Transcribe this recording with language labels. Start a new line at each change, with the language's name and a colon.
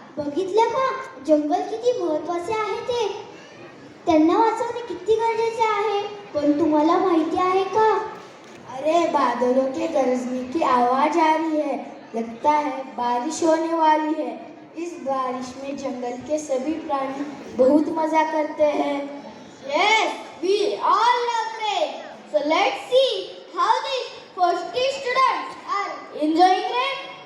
Marathi: बघितलं का जंगल किती महत्त्वाचे आहे ते. त्यांना वाचवणे किती गरजेचे आहे. पण तुम्हाला माहिती आहे का?
Hindi: अरे बादलों के गरजने की आवाज आ रही है. लगता है बारिश होने वाली है. इस बारिश में जंगल के सभी प्राणी बहुत मजा करते हैं.
English: Yes, we all love rain. So let's see how these first students are enjoying rain.